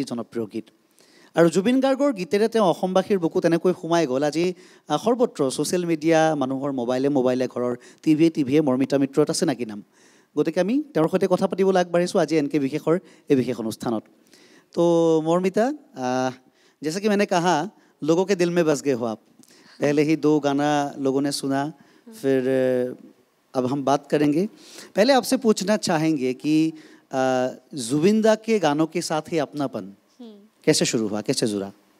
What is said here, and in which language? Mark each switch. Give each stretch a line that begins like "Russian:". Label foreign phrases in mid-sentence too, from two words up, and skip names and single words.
Assamese: জনপ্ৰিয় গীত আৰু জুবিন গাৰ্গৰ গীতেৰে তেওঁ অসমবাসীৰ বুকুত এনেকৈ সোমাই গ'ল আজি সৰ্বত্ৰ
English: social media
Assamese: মানুহৰ মোবাইলে ঘৰৰ টিভিয়ে মৰ্মিতা মিত্ৰত আছে নাকি নাম গতিকে আমি তেওঁৰ সৈতে কথা পাতিবলৈ আগবাঢ়িছোঁ আজি এনকে বিশেষৰ এই বিশেষ অনুষ্ঠানত তো মৰ্মিতা
Hindi: जैसे कि मैंने कहा लोगों के दिल में बस गए हो आप पहले ही 2 गाना लोगों ने सुना फिर अब हम बात करेंगे पहले आपसे पूछना चाहेंगे कि जुबिन दा के गानों के साथ ही अपनापन कैसे शुरू हुआ कैसे जुड़ा